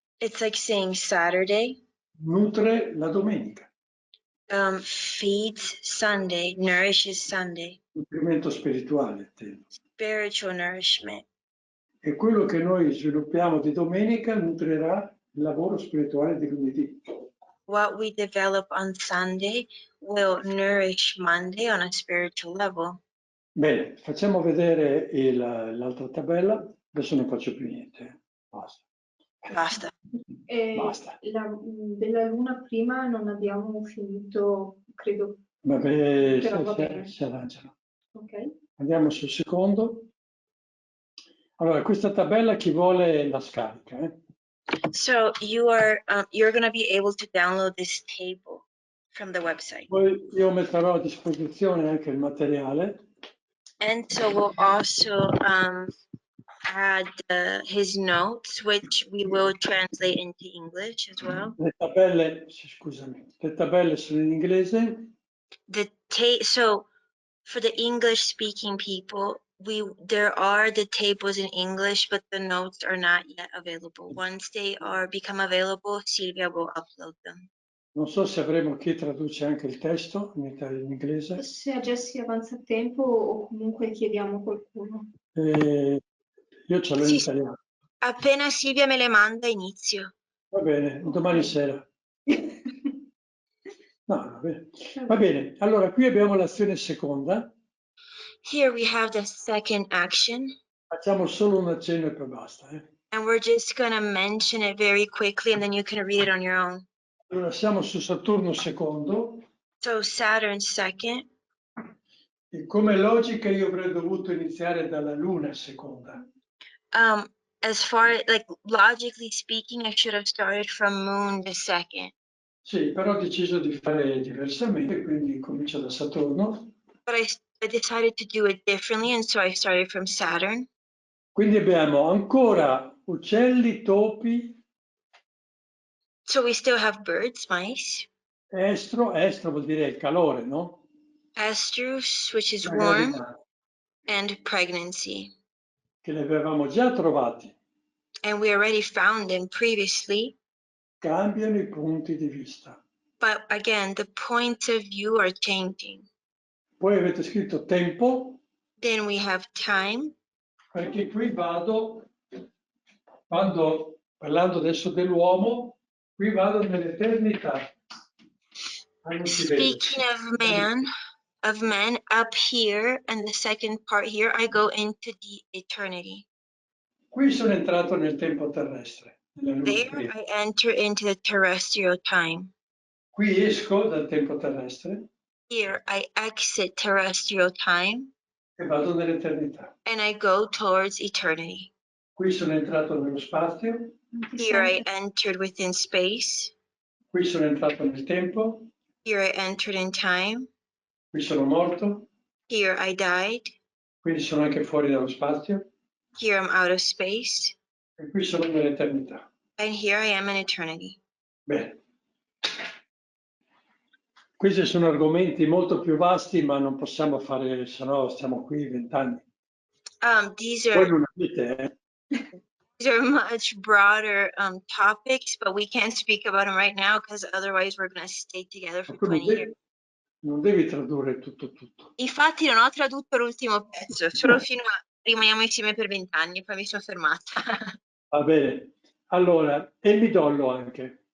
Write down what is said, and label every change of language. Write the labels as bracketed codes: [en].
[en] It's like saying Saturday [it] nutre la domenica. [en] feeds Sunday, nourishes Sunday. [it] Nutrimento spirituale, intendo. [en] Spiritual nourishment. [it] E quello che noi sviluppiamo di domenica nutrirà il lavoro spirituale di lunedì. [en] What we develop on Sunday will nourish Monday on a spiritual level. [it] Bene, facciamo vedere l'altra tabella. Adesso non faccio più niente. Basta. Basta. Basta. Della luna prima non abbiamo finito, credo. Vabbè, Però va bene. si arrangiano. Ok. Andiamo sul secondo. Allora, questa tabella chi vuole la scarica. [en] So you're going to be able to download this table from the website. [it] Poi io metterò a disposizione anche il materiale. [en] And so we'll also add his notes, which we will translate into English as well. [it] Le tabelle, scusami, le tabelle sono in inglese. [en] So for the English-speaking people, there are the tables in English, but the notes are not yet available. Once they become available, Silvia will upload them. [it] Non so se avremo chi traduce anche il testo in inglese. Se a Jessie avanza il tempo o comunque chiediamo a qualcuno. Io ce l'ho in italiano. Appena Silvia me le manda, inizio. Va bene, domani sera. No, va bene. Va bene, allora qui abbiamo l'azione seconda. [en] Here we have the second action. [it] Facciamo solo un accenno e poi basta. [en] And we're just going to mention it very quickly and then you can read it on your own. [it] Allora siamo su Saturno secondo. [en] So Saturn second. [it] E come logica io avrei dovuto iniziare dalla Luna seconda. [en] As far like logically speaking, I should have started from Moon the second. [it] Sì, però ho deciso di fare diversamente, quindi comincio da Saturno. [en] But I decided to do it differently, and so I started from Saturn. [it] Quindi abbiamo ancora uccelli, topi. [en] So we still have birds, mice. [it] Estro vuol dire il calore, no? [en] Estrus, which is [it] La [en] warm, [it] gravidanza, [en] and pregnancy. [it] che li avevamo già trovati. [en] And we already found them previously. [it] Cambiano i punti di vista. [en] But again, the points of view are changing. [it] Poi avete scritto tempo. [en] Then we have time. [it] Perché qui parlando adesso dell'uomo, qui vado nell'eternità. [en] Speaking of men, up here, and the second part here, I go into the eternity. [it] Qui sono entrato nel tempo terrestre. [en] There I enter into the terrestrial time. [it] Qui esco dal tempo terrestre. [en] Here I exit terrestrial time. [it] E vado nell'eternità. [en] And I go towards eternity. [it] Qui sono entrato nello spazio. [en] Here I entered within space. [it] Qui sono entrato nel tempo. [en] Here I entered in time. [it] Qui sono morto. [en] Here I died. [it] Quindi sono anche fuori dallo spazio. [en] Here I'm out of space. [it] E qui sono nell'eternità. [en] And here I am in eternity. [it] Bene. Questi sono argomenti molto più vasti, ma non possiamo fare, se no stiamo qui 20 anni. [en] These [it] Voi non avete, [en] These are much broader topics, but we can't speak about them right now because otherwise we're going to stay together for 20 years. [it] Non devi tradurre tutto. Infatti non ho tradotto l'ultimo pezzo, solo fino a rimaniamo insieme per 20 anni, poi mi sono fermata. Va bene. Allora, e il midollo anche.